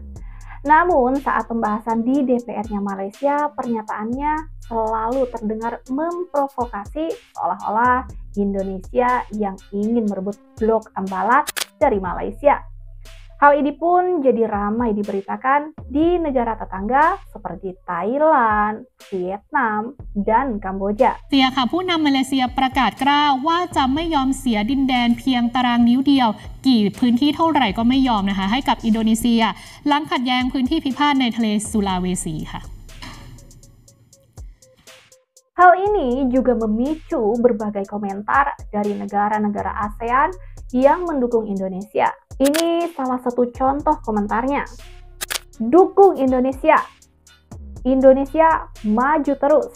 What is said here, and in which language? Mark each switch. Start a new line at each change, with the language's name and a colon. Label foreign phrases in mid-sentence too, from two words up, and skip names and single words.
Indonesian: Namun saat pembahasan di DPR-nya Malaysia, pernyataannya selalu terdengar memprovokasi seolah-olah Indonesia yang ingin merebut blok Ambalat dari Malaysia. Hal ini pun jadi ramai diberitakan di negara tetangga seperti Thailand, Vietnam, dan Kamboja.
Thai: เสียค่ะผู้นำมาเลเซียประกาศกล้าวว่าจะไม่ยอมเสียดินแดนเพียงตารางนิ้วเดียวกี่พื้นที่เท่าไหร่ก็ไม่ยอมนะคะให้กับอินโดนีเซียหลังขัดแย้งพื้นที่พิพาทในทะเลสุลาเวสีค่ะ
Indonesian: Hal ini juga memicu berbagai komentar dari negara-negara ASEAN yang mendukung Indonesia. Ini salah satu contoh komentarnya. Dukung Indonesia. Indonesia maju terus.